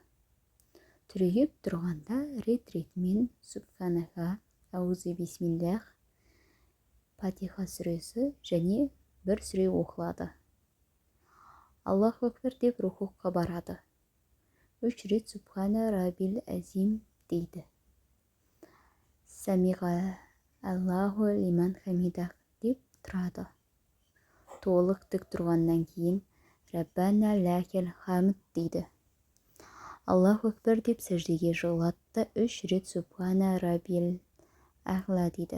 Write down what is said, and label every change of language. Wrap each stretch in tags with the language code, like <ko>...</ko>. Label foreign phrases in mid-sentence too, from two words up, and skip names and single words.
<kk>Түрегеп тұрғанда рет-ретімен субханаха,</kk> <ar>أعوذ بسم الله,</ar> <kk>Фатиха сүресі және бір сүре оқылады.</kk> <ar>الله أكبر</ar> <kk>деп рукуға барады. 3 рет</kk> <ar>سبحان ربي العظيم</ar> <kk>дейді.</kk> <ar>سمع الله لمن حمده деп тұрады.</ar> <kk>Толық тік тұрғаннан кейін</kk> <ar>ربنا لك الحمد</ar> <kk>дейді.</kk> <ar>الله أكبر</ar> <kk>деп сәждеге жығылады, 3 рет</kk> <ar>سبحان ربي الأعلى</ar> <kk>дейді.</kk>